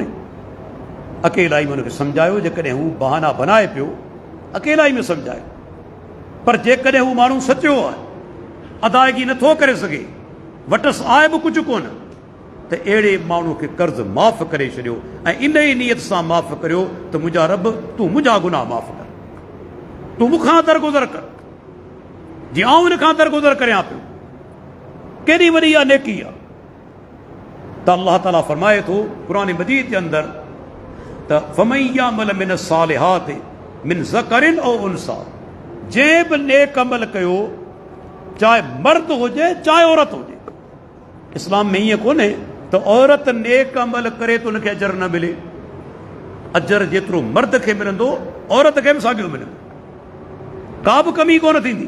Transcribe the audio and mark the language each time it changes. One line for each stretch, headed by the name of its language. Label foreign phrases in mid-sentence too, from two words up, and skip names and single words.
Sindhi: अकेला ई में हुनखे सम्झायो, जेकॾहिं हू बहाना बनाए पियो अकेला ई में सम्झायो, पर जेकॾहिं हू माण्हू सचो आहे, अदायगी नथो करे सघे, वटसि आहे बि कुझु कोन, त अहिड़े माण्हू खे कर्ज़ माफ़ करे छॾियो ऐं इन ई नियत सां माफ़ करियो त मुंहिंजा रब तूं मुंहिंजा गुनाह माफ़ कर, तूं मूंखां दरगुज़र कर जीअं आउं हिन खां दरगुज़र करियां पियो। केॾी वॾी इहा नेकी आहे। त अल्लाह ताला फरमाए थो क़ुरान मजीद जे अंदरि त
Arabic: فمن يعمل من الصالحات من ذكر أو أنثى,
Sindhi: जंहिं बि नेक अमल कयो, चाहे मर्द हुजे चाहे औरत हुजे। इस्लाम में ईअं कोन्हे त औरत नेक अमल करे त उनखे अजर न मिले, अजर जेतिरो मर्द खे मिलंदो औरत खे बि साॻियो मिलंदो, का बि कमी कोन थींदी।